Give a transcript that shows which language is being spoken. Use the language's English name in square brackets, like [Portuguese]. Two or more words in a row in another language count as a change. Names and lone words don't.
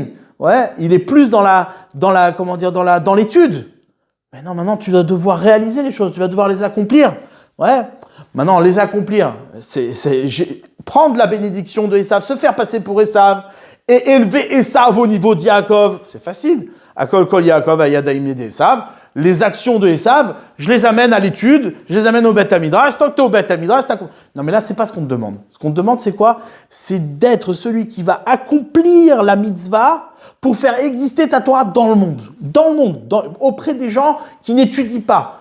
[French] Ouais, il est plus dans l'étude. Mais non, maintenant tu vas devoir réaliser les choses, tu vas devoir les accomplir. Ouais. Maintenant les accomplir, prendre la bénédiction de Esav, se faire passer pour Esav et élever Esav au niveau de Yaakov, c'est facile. [Hebrew] הקול קול יעקב הידים ידי עשו. [French] Les actions de Esav, je les amène à l'étude, je les amène au [Hebrew] בית המדרש. [French] Tant que tu es au [Hebrew] בית המדרש, [French] non mais là, c'est pas ce qu'on te demande. Ce qu'on te demande, c'est quoi ? C'est d'être celui qui va accomplir la mitzvah pour faire exister ta Torah dans le monde. Dans le monde, auprès des gens qui n'étudient pas.